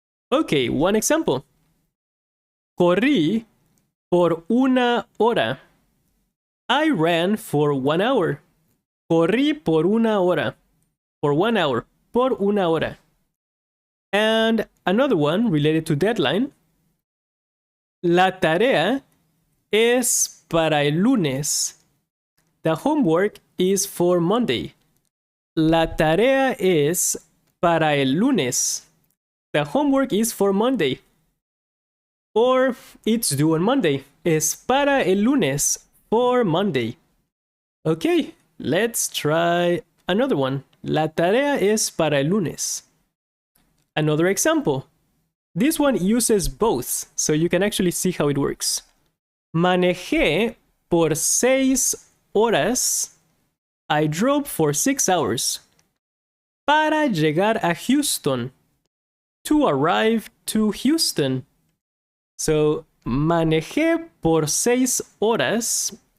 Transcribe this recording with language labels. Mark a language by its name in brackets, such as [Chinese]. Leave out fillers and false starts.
[English] Okay, one example. [Spanish] Corrí por una hora. [English] I ran for 1 hour. [Spanish] Corrí por una hora. [English] For 1 hour. [Spanish] Por una hora. [English] And another one related to deadline. [Spanish] La tarea es para el lunes. [English] The homework is for Monday. [Spanish] La tarea es para el lunes. [English] The homework is for Monday. Or it's due on Monday. [Spanish] Es para el lunes, [English] for Monday. Okay, let's try another one. [Spanish] La tarea es para el lunes. [English] Another example. This one uses both, so you can actually see how it works. [Spanish] Manejé por 6 horas. [English] I drove for 6 hours. [Spanish] Para llegar a Houston. [English] To arrive to Houston. So, [Spanish] manejé por 6 horas.